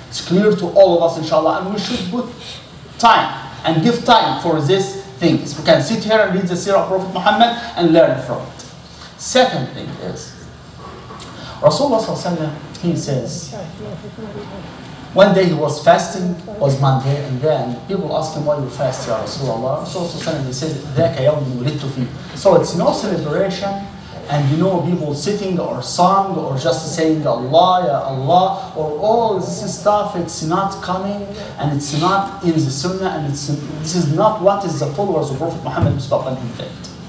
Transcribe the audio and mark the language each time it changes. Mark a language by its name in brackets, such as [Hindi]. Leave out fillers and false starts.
[English] It's clear to all of us, inshallah, and we should put time and give time for these things. We can sit here and read the seerah of Prophet Muhammad and learn from it. Second thing is, Rasulullah sallallahu alaihi wasallam, he says, one day he was fasting, was Monday, and then people asked him, why you fast, Ya Rasulullah? Rasulullah, he said, [Arabic] ذَاكَ يَوْمٌ وُلِدْتُ فِيهِ. [English] So it's no celebration, and people sitting or song or just saying Allah, Ya Allah, or all this stuff, it's not coming, and it's not in the Sunnah, and this is not what is the followers of Prophet Muhammad did.